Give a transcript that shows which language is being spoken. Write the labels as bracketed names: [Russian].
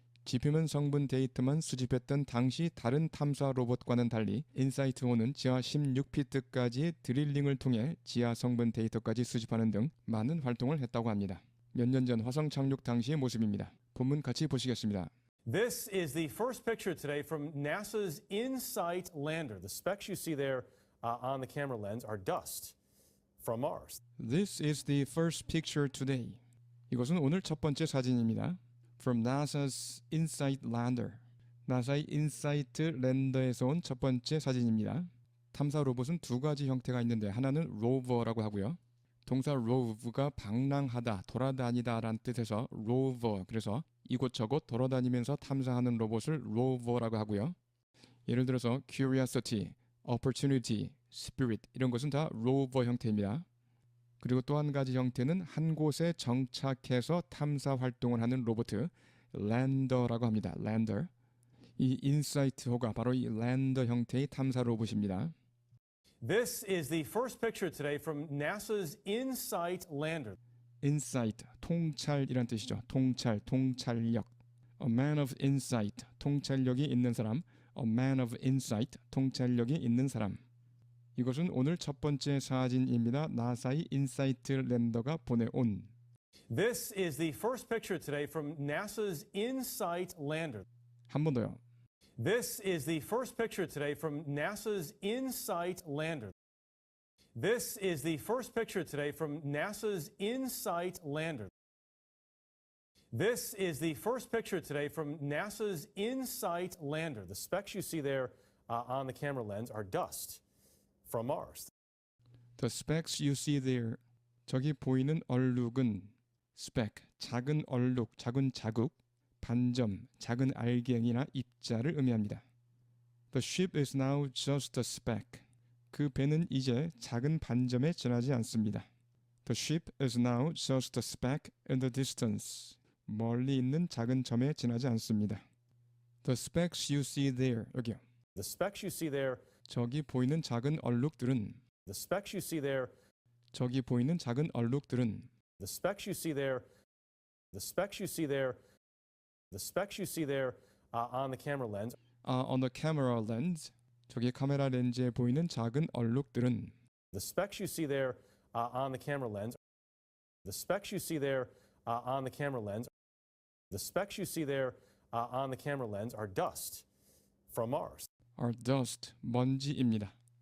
[Korean] 지표면 성분 데이터만 수집했던 당시 다른 탐사 로봇과는 달리 인사이트-5는 지하 16피트까지 드릴링을 통해 지하 성분 데이터까지 수집하는 등 많은 활동을 했다고 합니다. 몇 년 전 화성 착륙 당시의 모습입니다. 본문 같이 보시겠습니다. [English] This is the first picture today from NASA's InSight lander. The specks you see there on the camera lens are dust from Mars. This is the first picture today. [Korean] 이것은 오늘 첫 번째 사진입니다. [English] From NASA's InSight lander. [Korean] 나사의 인사이트 랜더에서 온 첫 번째 사진입니다. 탐사 로봇은 두 가지 형태가 있는데 하나는 로버라고 하고요. 동사 rove가 방랑하다, 돌아다니다 라는 뜻에서 rover, 그래서 이곳저곳 돌아다니면서 탐사하는 로봇을 rover라고 하고요. 예를 들어서 curiosity, opportunity, spirit 이런 것은 다 rover 형태입니다. 그리고 또 한 가지 형태는 한 곳에 정착해서 탐사 활동을 하는 로봇, 랜더라고 합니다. 랜더. 이 인사이트-5가 바로 이 랜더 형태의 탐사 로봇입니다. [English] This is the first picture today from NASA's InSight lander. [Korean] 인사이트, 통찰이란 뜻이죠. 통찰, 통찰력. [English] A man of insight, [Korean] 통찰력이 있는 사람. [English] A man of insight, 통찰력이 있는 사람. [Korean] 이것은 오늘 첫 번째 사진입니다. 나사의 인사이트 랜더가 보내온. [English] This is the first picture today from NASA's InSight lander. [Korean] 한 번 더요. [English] This is the first picture today from NASA's InSight lander. This is the first picture today from NASA's InSight lander. This is the first picture today from NASA's InSight lander. The specks you see there on the camera lens are dust from Mars. The specks you see there. [Korean] 저기 보이는 얼룩은 speck, 작은 얼룩, 작은 자국, 반점, 작은 알갱이나 입자를 의미합니다. [English] The ship is now just a speck. [Korean] 그 배는 이제 작은 반점에 지나지 않습니다. [English] The ship is now just a speck in the distance. [Korean] 멀리 있는 작은 점에 지나지 않습니다. [English] The specks you see there. [Korean] 여기요. [English] The specks you see there. [Korean] 저기 보이는 작은 얼룩들은 [English] The specks you see there. [Korean] 저기 보이는 작은 얼룩들은 [English] The specks you see there. The specks you see there. The specks you see there on the camera lens. On the camera lens. [Korean] 저기 카메라 렌즈에 보이는 작은 얼룩들은 [English] The specks you see there on the camera lens The specks you see there on the camera lens, the specks you see there on the camera lens are dust from Mars. are dust, [Korean] 먼지입니다.